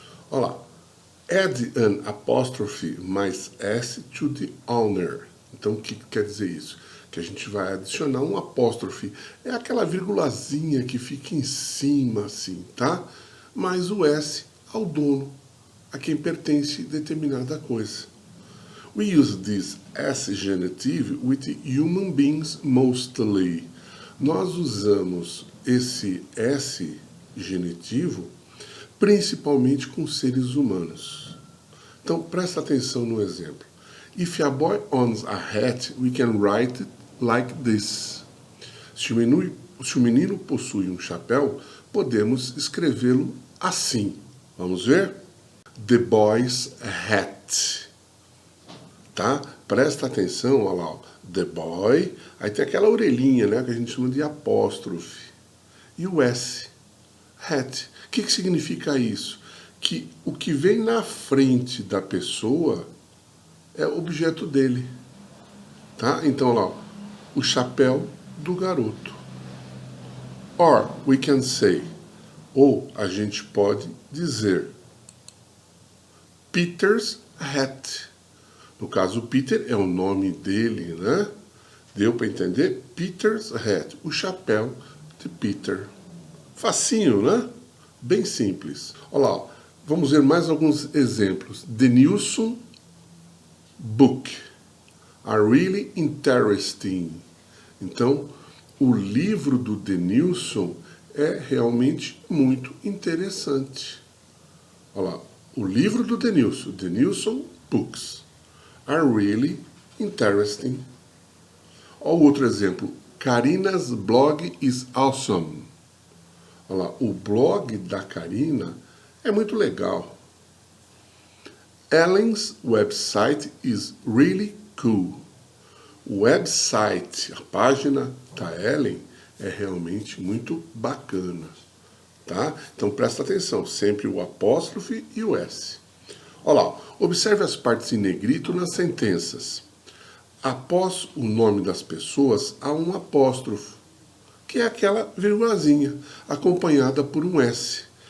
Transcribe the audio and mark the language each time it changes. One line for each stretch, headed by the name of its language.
Portuguese: Olha lá.
English: Add an apostrophe mais s to the owner.
Portuguese: Então, o que quer dizer isso? Que a gente vai adicionar um apóstrofe. É aquela virgulazinha que fica em cima, assim, tá? Mais o s ao dono, a quem pertence determinada coisa.
English: We use this s genitive with human beings mostly.
Portuguese: Nós usamos esse s genitivo principalmente com seres humanos. Então, presta atenção no exemplo.
English: If a boy owns a hat, we can write it like this.
Portuguese: Se o menino possui um chapéu, podemos escrevê-lo assim. Vamos ver?
English: The boy's hat.
Portuguese: Tá? Presta atenção, olha lá.
English: The boy,
Portuguese: aí tem aquela orelhinha, né, que a gente chama de apóstrofe. E o S. Hat. O que significa isso? Que o que vem na frente da pessoa é objeto dele. Tá? Então, lá, o chapéu do garoto.
English: Or, we can say,
Portuguese: ou a gente pode dizer,
English: Peter's hat.
Portuguese: No caso, Peter é o nome dele, né? Deu para entender?
English: Peter's hat,
Portuguese: o chapéu de Peter. Facinho, né? Bem simples. Olha lá, vamos ver mais alguns exemplos.
English: The Nilsson book are really interesting.
Portuguese: Então, o livro do Denilson é realmente muito interessante. Olha lá, o livro do Denilson,
English: Denilson Books, are really interesting.
Portuguese: Olha o outro exemplo.
English: Karina's blog is awesome.
Portuguese: Olha lá, o blog da Karina é muito legal.
English: Ellen's website is really cool.
Portuguese: O website, a página da Ellen, é realmente muito bacana. Tá? Então presta atenção, sempre o apóstrofe e o S. Olha lá, observe as partes em negrito nas sentenças. Após o nome das pessoas, há um apóstrofo, que é aquela vírgulazinha, acompanhada por um S.